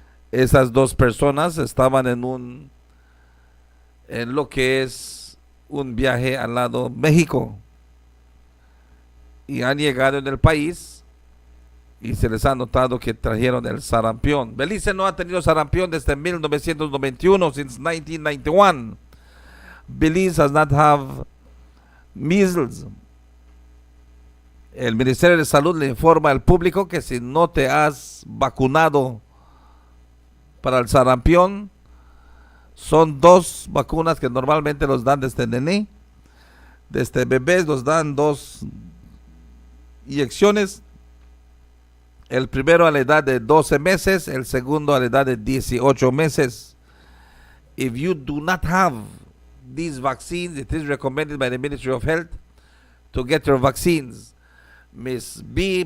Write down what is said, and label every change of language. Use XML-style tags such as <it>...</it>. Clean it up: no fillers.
<es>Esas 2 personas estaban en lo que es un viaje al lado México y han llegado en el país y se les ha notado que trajeron el sarampión. Belice no ha tenido sarampión desde 1991,</es> <en>since 1991. Belize has not have measles.</en> <es>El Ministerio de Salud le informa al público que si no te has vacunado para el sarampión, son 2 vacunas que normalmente los dan desde nené. Desde bebés los dan 2 inyecciones. El primero a la edad de 12 meses, el segundo a la edad de 18 meses.</es> <en>If you do not have these vaccines, it is recommended by the Ministry of Health to get your vaccines. Miss B.</en>